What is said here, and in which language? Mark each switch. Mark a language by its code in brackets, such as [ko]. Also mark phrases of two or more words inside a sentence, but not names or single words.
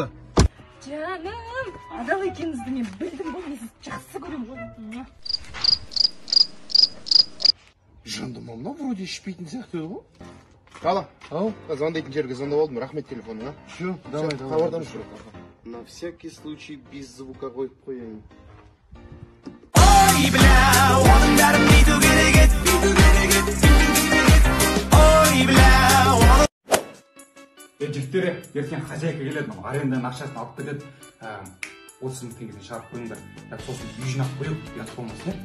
[kk] Жаным, адал екеніңізді мен білдім ғой, мен сізді жақсы көремін ғой. Жанды мамна вроде ішпейтін сияқты еді ғой. Алла, звондайтын жерге звондап алдым, рахмет телефоныңа. [ru] Все, давай. [kk] Хабардан жүр. [ru] На всякий случай без звука [kk] қойып қояйын. Ой, бля, оның бәрін бүйту керек еді. [ru] Ой, бля, [kk] жігіттер, ертең хозяйка келеді, аренданың ақшасын алып кетеді. 30 мың теңгеден шығарып қойыңдар. Сосын үй жинап қойып, ұят болмасын.